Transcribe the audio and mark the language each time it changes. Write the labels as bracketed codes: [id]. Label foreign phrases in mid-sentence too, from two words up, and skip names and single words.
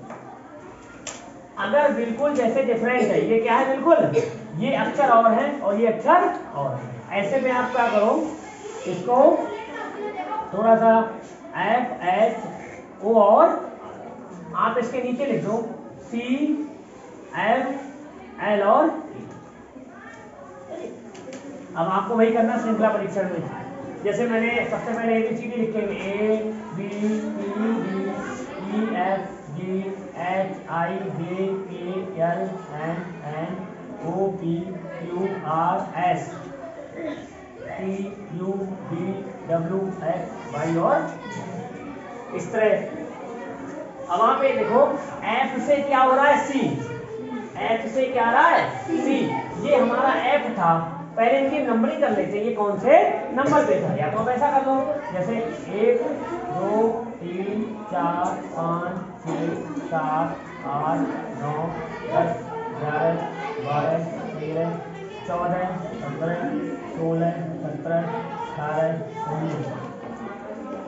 [hi] अगर बिल्कुल जैसे डिफरेंट है, ये क्या है, बिल्कुल ये अक्षर और है और ये अक्षर और है, ऐसे में आप क्या करो, इसको थोड़ा सा F H O और आप इसके नीचे लिख दो C F L और E। अब आपको वही करना श्रृंखला परीक्षण में। जैसे मैंने सबसे पहले ABCD लिखेंगे A B C D E F G H I J K L M N O P Q R S T U V W X Y और इस तरह। अब वहां पे देखो F से क्या हो रहा है, C, F से क्या आ रहा है, C। ये हमारा F था, पहले इनकी नंबरिंग कर लेते हैं, ये कौन से नंबर पे था। या तो आप ऐसा कर लो, जैसे 1 2 3 4 5 6 7 8 9 10 11 12 13 14 15 16 17 18 19।